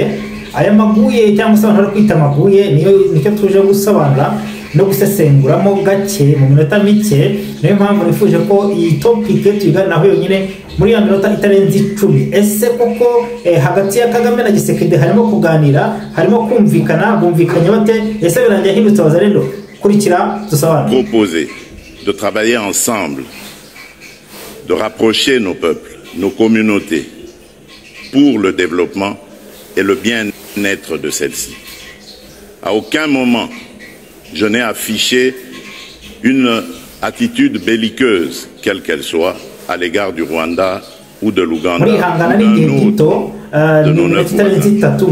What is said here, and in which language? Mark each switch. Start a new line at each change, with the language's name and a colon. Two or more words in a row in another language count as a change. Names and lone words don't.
Kinyarwanda: Aya maguye cyangwa se abantu kwita amaguye nicyo tuje gusobanura no gusesenguramo gake mu minota mike. Niyo mpamvu nifuje ko iyi topic tuyiganaho yonyine muri ya minota itarenze 10. Ese koko hagati ya Kagame na Gisekedi harimo kuganira, harimo kumvikana, bumvikanye bate? Ese birangiye hindutse abazarendo? Kurikira tusobanura.
French: Proposer de travailler ensemble, de rapprocher nos peuples, nos communautés pour le développement et le bien-être de celles-ci. À aucun moment je n'ai affiché une attitude belliqueuse, quelle qu'elle soit, à l'égard du Rwanda ou de l'Ouganda ou de nos neuf voisins.